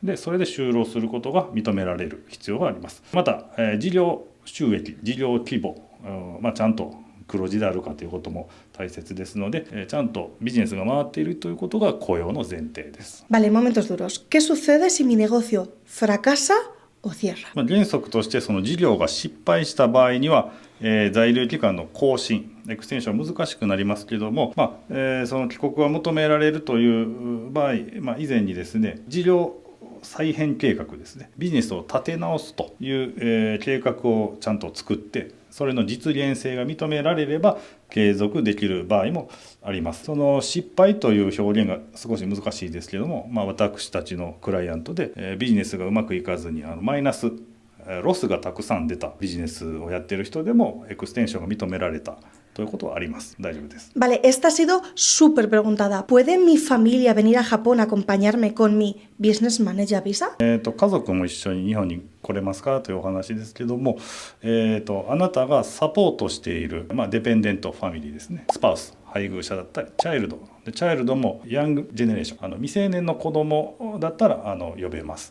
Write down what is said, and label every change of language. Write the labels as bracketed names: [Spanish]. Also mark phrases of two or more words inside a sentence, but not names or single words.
[Japanese] でそれで就労することが認められる必要があります。また、事業収益、事業規模、ちゃんと黒字であるかということも大切ですので、ちゃんとビジネスが回っているということが雇用の前提です。 [Spanish] Vale, momentos duros. ¿Qué sucede si mi negocio fracasa o cierra? [Japanese] 原則としてその事業が失敗した場合には、在留期間の更新、エクステンションは難しくなりますけども、その帰国が求められるという場合、以前にですね、事業再編計画ですね、ビジネスを立て直すという、計画をちゃんと作って、それの実現性が認められれば継続できる場合もあります。その失敗という表現が少し難しいですけども、私たちのクライアントで、ビジネスがうまくいかずにマイナスロスがたくさん出たビジネスをやっている人でもエクステンションが認められたということはあります。大丈夫です。 [Spanish] Vale, esta ha sido súper preguntada. ¿Puede mi familia venir a Japón a acompañarme con mi [English] Business Manager Visa? [Japanese] 家族も一緒に日本に来れますかというお話ですけども、あなたがサポートしている、 [English] dependent family [Japanese] ですね、スパウス、配偶者だったりチャイルドで、チャイルドも [English] young generation, [Japanese] 未成年の子供だったら呼べます。